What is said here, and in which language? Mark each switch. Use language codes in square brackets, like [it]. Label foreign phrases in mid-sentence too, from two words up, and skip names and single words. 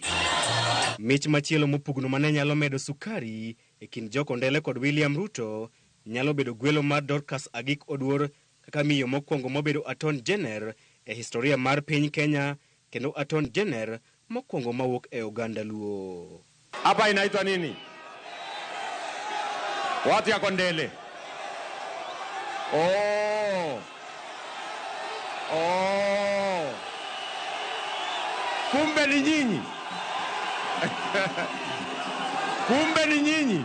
[luo] Mich machielo mopugno mane nyalo medo sukari e kind Kondele kod William Ruto nyalo bedo gwelo mar Dorcas Agik Oduor kaka miyo mokwongo mobedo [en] Attorney General [luo] e historia mar piny Kenya kendo [en] Attorney General [luo] mokwongo mawuok e oganda luo. [sw] Hapa inaitwa nini? Watu ya Kondele. Kumbe ni nyinyi. Kumbe ni nyinyi.